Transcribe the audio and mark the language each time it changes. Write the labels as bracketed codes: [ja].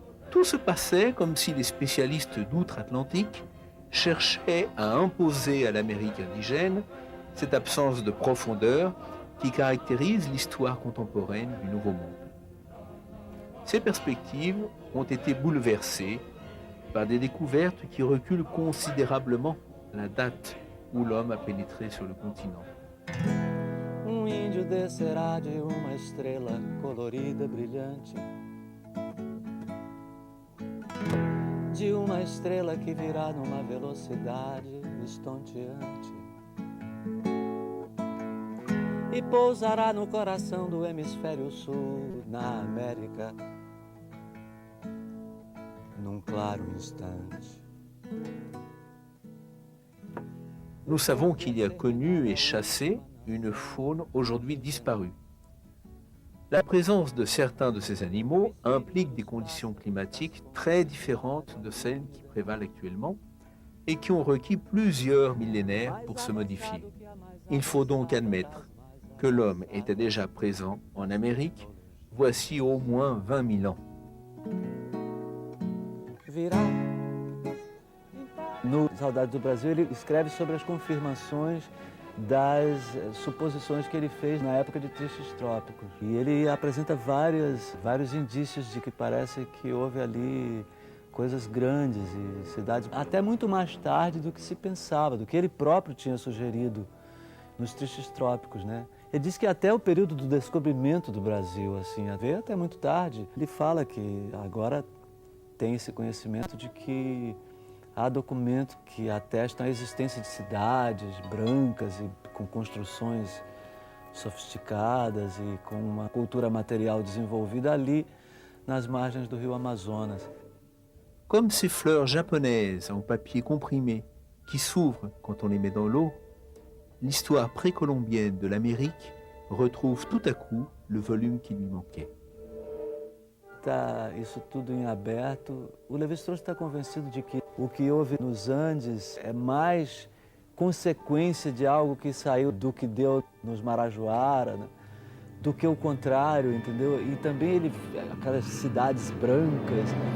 [fr] Tout se passait comme si les spécialistes d'outre-Atlantique cherchaient à imposer à l'Amérique indigène cette absence de profondeur qui caractérise l'histoire contemporaine du Nouveau Monde. Ces perspectives ont été bouleversées par des découvertes qui reculent considérablement la date où l'homme a pénétré sur le continent. [pt] Índio descerá de uma estrela colorida, brilhante, de uma estrela que virá numa velocidade estonteante e pousará no coração do hemisfério sul, na América, num claro instante. [fr] Nous savons qu'il y a connu et chassé une faune aujourd'hui disparue. La présence de certains de ces animaux implique des conditions climatiques très différentes de celles qui prévalent actuellement et qui ont requis plusieurs millénaires pour se modifier. Il faut donc admettre que l'homme était déjà présent en Amérique voici au moins 20 000 ans. [pt] No Saudade do Brasil, ele escreve sobre as confirmações das suposições que ele fez na época de Tristes Trópicos. E ele apresenta vários indícios de que parece que houve ali coisas grandes e cidades, até muito mais tarde do que se pensava, do que ele próprio tinha sugerido nos Tristes Trópicos, né? Ele diz que até o período do descobrimento do Brasil, assim, veio até muito tarde. Ele fala que agora tem esse conhecimento de que há documentos que atestam a existência de cidades brancas e com construções sofisticadas e com uma cultura material desenvolvida ali nas margens do rio Amazonas. [fr] Comme ces fleurs japonaises en papier comprimé qui s'ouvrent quand on les met dans l'eau, l'histoire précolombienne de l'Amérique retrouve tout à coup le volume qui lui manquait. [pt] Tá isso tudo em aberto. O Lévi-Strauss está convencido de que o que houve nos Andes é mais consequência de algo que saiu do que deu nos Marajoara, né? Do que o contrário, entendeu? E também ele, aquelas cidades brancas.